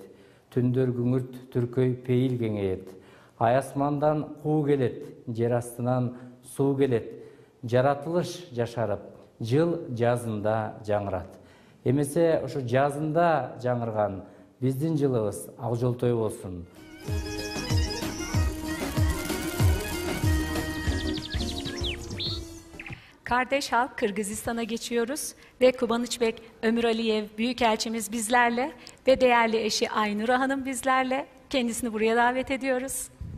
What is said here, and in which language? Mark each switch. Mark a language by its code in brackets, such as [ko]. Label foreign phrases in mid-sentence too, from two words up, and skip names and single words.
[ky] Түндөр күңүрт, түркөй пейил кеңейет. Аясмандан куу келет, жер астынан суу келет. Жаратылыш жашарып, жыл жазында жаңырат. Эмесе ушу жазында жаңырган биздин жылыбыз ак жолтой болсун. [tr] Kardeş halk Kırgızistan'a geçiyoruz ve Kubanıçbek Ömür Aliyev Büyükelçimiz bizlerle ve değerli eşi Aynura Hanım bizlerle. Kendisini buraya davet ediyoruz.